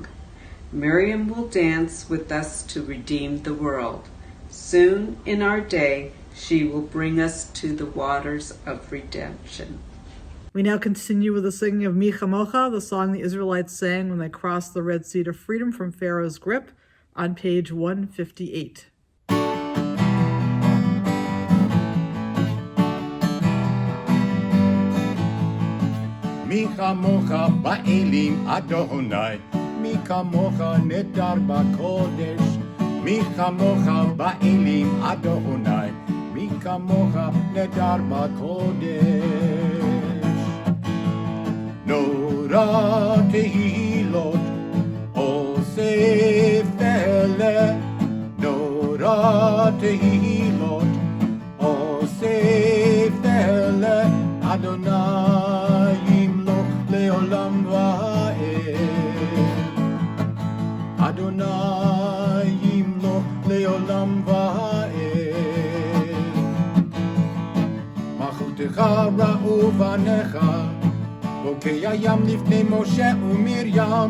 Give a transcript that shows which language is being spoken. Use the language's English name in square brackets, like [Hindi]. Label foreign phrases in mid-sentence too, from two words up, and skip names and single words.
[English] Miriam will dance with us to redeem the world. Soon in our day, she will bring us to the waters of redemption. We now continue with the singing of Mi Chamocha, the song the Israelites sang when they crossed the Red Sea to freedom from Pharaoh's grip, on page 158. [Hebrew] מי כמוכה באלים אדוני, מי כמוכה נאדר בקודש, מי כמוכה באלים אדוני, מי כמוכה נאדר בקודש. נורא תהלות, עושה פלא, נורא תהלות, עושה פלא, אדוני לעולם ועד. אדוני ימלוך לעולם ועד. מלכותך ראו בניך, בוקע ים לפני משה ומרים.